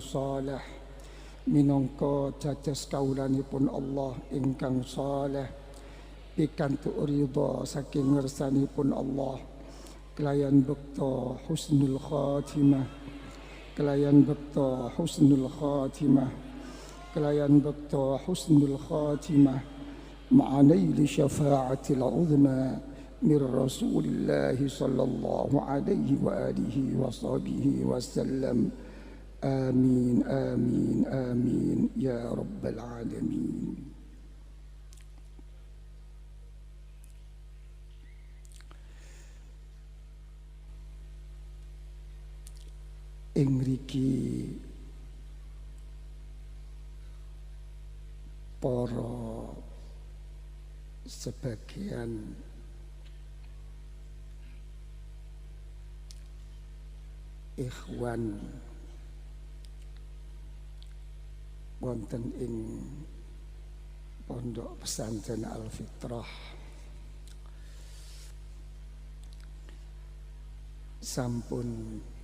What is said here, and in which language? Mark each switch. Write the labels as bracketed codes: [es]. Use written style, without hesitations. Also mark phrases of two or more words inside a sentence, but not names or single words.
[jv] saleh, minangka dados kaulanipun Allah ingkang saleh, pikantuk ridha saking ngersanipun Allah, kelayan bekta [ar] حسن الخاتمة, [jv] kelayan bekta [ar] حسن الخاتمة, [jv] kelayan bekta [ar] حسن الخاتمة مع نيل الشفاعة العظمى من رسول الله صلى الله عليه وعلى آله وصحبه وسلم. آمين آمين آمين يا رب العالمين. [jv] Ing mriki para sebagian ikhwan wonten ing Pondok Pesantren Al-Fitrah sampun